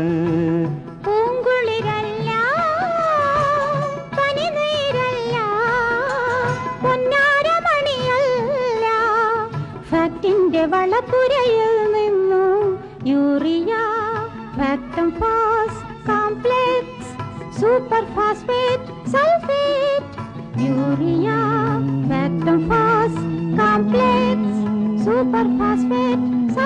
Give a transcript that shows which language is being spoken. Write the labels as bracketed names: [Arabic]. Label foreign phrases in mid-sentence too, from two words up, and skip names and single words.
[Malayalam] പൂങ്കുളിരല്ല പനിനീരല്ല പൊന്നാരമണിയല്ല ഫാക്ടിന്റെ വളപ്പുരയിൽ നിന്നു യൂറിയ ഫാക്ടം ഫാസ് കോംപ്ലക്സ് [English] Super phosphate sulfate urea factum phos complex super phosphate